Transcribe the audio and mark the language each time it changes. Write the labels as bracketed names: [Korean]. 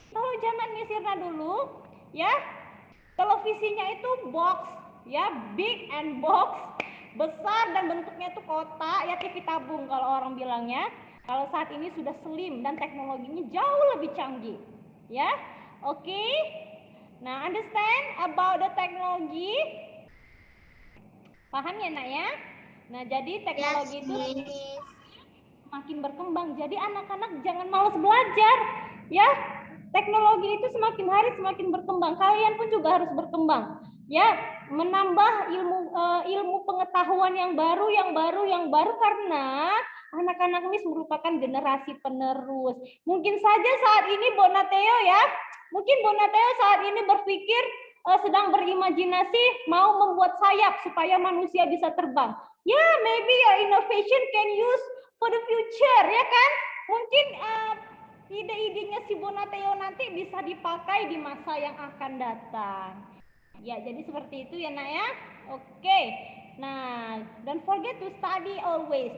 [Indonesian] Kalau zaman Miss Irna dulu ya televisinya itu box ya, [English] big and box, [Indonesian] besar dan bentuknya itu kotak ya, TV tabung kalau orang bilangnya. Kalau saat ini sudah slim dan teknologinya jauh lebih canggih ya. Oke. [English] Nah, understand about the technology? [Indonesian] Paham ya nak ya? Nah, jadi teknologi itu makin berkembang. Jadi anak-anak jangan malas belajar ya. teknologi itu semakin hari semakin berkembang. Kalian pun juga harus berkembang, ya, menambah ilmu pengetahuan yang baru karena anak-anak MIS merupakan generasi penerus. Mungkin saja saat ini Bonateo ya, mungkin Bonateo saat ini berpikir sedang berimajinasi mau membuat sayap supaya manusia bisa terbang. [English] Ya, maybe your innovation can use for the future, [Indonesian] ya kan? Mungkin ide-idenya si Bonateo nanti bisa dipakai di masa yang akan datang. Ya, jadi seperti itu ya, Nak ya. Oke. [English] Nah, don't forget to study always.